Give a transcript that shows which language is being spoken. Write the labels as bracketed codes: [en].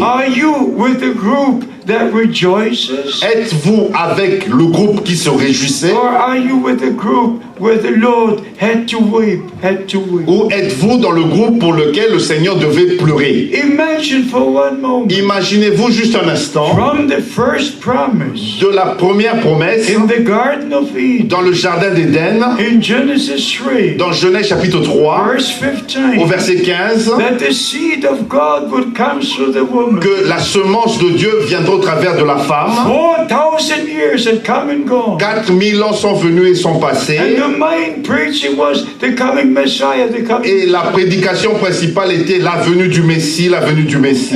[en] Are you with the group that rejoices? [fr] Êtes-vous avec le groupe qui se réjouissait? [en] Or are you with the group where the Lord had to weep, [fr] Ou êtes-vous dans le groupe pour lequel le Seigneur devait pleurer? [en] Imagine for one moment, [fr] Imaginez-vous juste un instant [en] from the first promise [fr] de la première promesse [en] in the Garden of Eden, [fr] dans le jardin d'Éden, [en] in Genesis 3, [fr] dans Genèse chapitre 3, [en] verse 15, [fr] au verset 15, [en] that the seed of God would come through the woman. [fr] que la semence de Dieu viendra au travers de la femme. [en] 4,000 years had come and gone. [fr] 4000 ans sont venus et sont [en] And [fr] passés. [en] the main preaching was the coming Messiah, the coming. [fr] Et la prédication principale était la venue du Messie, la venue du Messie.